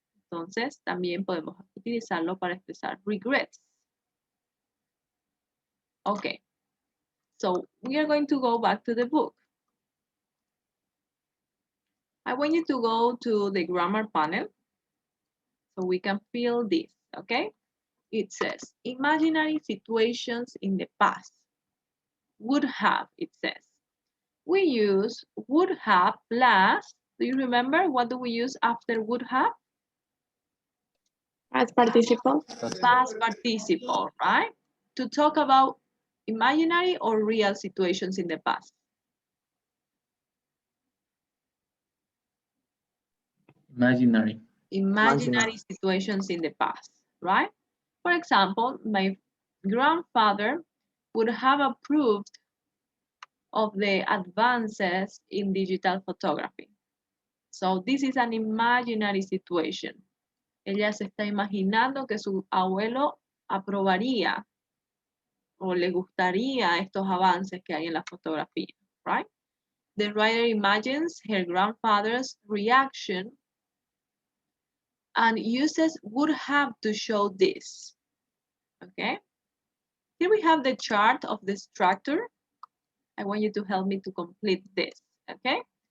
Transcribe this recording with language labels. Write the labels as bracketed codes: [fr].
[es] Entonces, también podemos utilizarlo para expresar regrets. [en] Okay, so we are going to go back to the book. I want you to go to the grammar panel so we can fill this, okay? It says, imaginary situations in the past. Would have, it says. We use would have plus, do you remember what do we use after would have? Past participle. Past participle, right? To talk about imaginary or real situations in the past. Imaginary situations in the past, right? For example, my grandfather would have approved of the advances in digital photography. So this is an imaginary situation. [es] Ella se está imaginando que su abuelo aprobaría o le gustaría estos avances que hay en la fotografía, right? [en] The writer imagines her grandfather's reaction and uses would have to show this, okay? Here we have the chart of the structure. I want you to help me to complete this, okay?